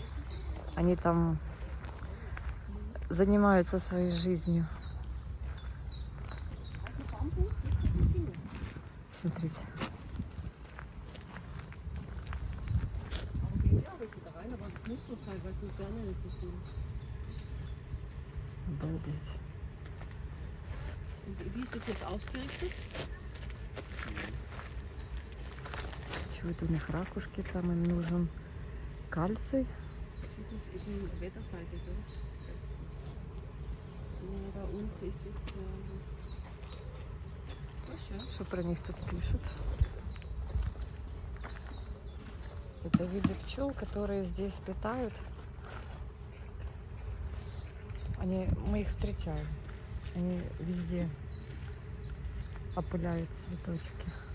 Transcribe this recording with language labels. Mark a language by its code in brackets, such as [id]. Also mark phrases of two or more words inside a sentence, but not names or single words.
[ru] Они там занимаются своей жизнью. Смотрите. Обалдеть. [de] Wie ist das jetzt ausgerichtet? [ru] Чего это у них ракушки? Там им нужен кальций. [de] Das ist eben Wetterseite, gell? Ja, bei uns ist es das. [ru] Что про них тут пишут? Это виды пчел, которые здесь летают. Мы их встречаем. Они везде опыляют цветочки.